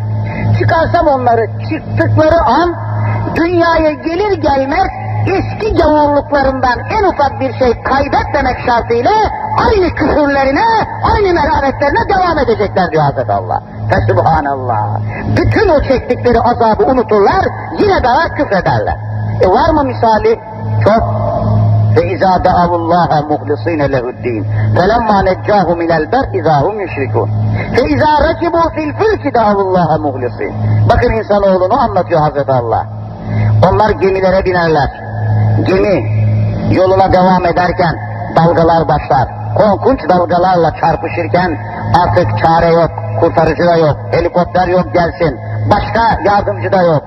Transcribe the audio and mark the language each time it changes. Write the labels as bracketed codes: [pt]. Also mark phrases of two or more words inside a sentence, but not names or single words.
[tr] Çıkarsam onları çıktıkları an dünyaya gelir gelmez eski gavurluklarından en ufak bir şey kaybetmemek şartıyla aynı küfürlerine, aynı merhametlerine devam edecekler diyor Hazreti Allah. Fesubhanallah. Bütün o çektikleri azabı unuturlar, yine daha küfrederler. Var mı misali? Çok. [ar] فَاِذَا دَعَوُ اللّٰهَ مُخْلِصِينَ لَهُ الدِّينَ فَلَمَّا نَجَّاهُ مِنَ الْبَرِّ اِذَا هُمْ يُشْرِكُونَ فَاِذَا رَكِبُوا فِي الْفُلْكِ دَعَوُ اللّٰهَ مُخْلِصِينَ. [tr] Bakın insanoğlunu anlatıyor Hazreti Allah. Onlar gemilere binerler. Gemi yoluna devam ederken dalgalar başlar. Korkunç dalgalarla çarpışırken artık çare yok, kurtarıcı da yok, helikopter yok gelsin, başka yardımcı da yok.